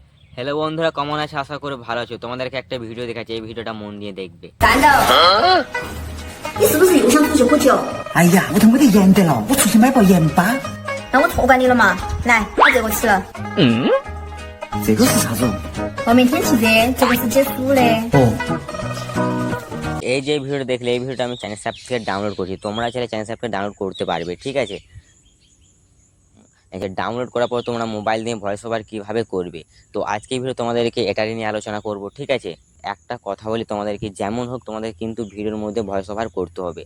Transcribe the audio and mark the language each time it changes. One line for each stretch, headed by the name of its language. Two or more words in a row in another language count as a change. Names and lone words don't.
Bangla: হ্যালো বন্ধুরা, কেমন আছে? আশা করি ভালো আছো। তোমাদেরকে একটা ভিডিও দেখাচ্ছি, এই ভিডিওটা মন দিয়ে দেখবে।
Chinese: 男的，你是不是又想出去喝酒？哎呀，我都没得盐得了，我出去买包盐巴。那我托管你了嘛，来，把这个吃了。这个是啥子？外面天气热，这个是解暑的。哦，
Bangla: এই যে ভিডিওটা দেখলে, এই ভিডিওটা আমি চ্যানেল অ্যাপ থেকে ডাউনলোড করছি। তোমরা চাইলে চ্যানেল অ্যাপ থেকে ডাউনলোড করতে পারবে, ঠিক আছে? ডাউনলোড করার পর তোমরা মোবাইল দিয়ে
English: voice over
Bangla: কীভাবে করবে, তো আজকে এই ভিডিও তোমাদেরকে এটারই নিয়ে আলোচনা করব, ঠিক আছে? একটা কথা বলি তোমাদেরকে, যেমন হোক তোমাদের কিন্তু ভিডিওর মধ্যে
English: voice over
Bangla: করতে হবে।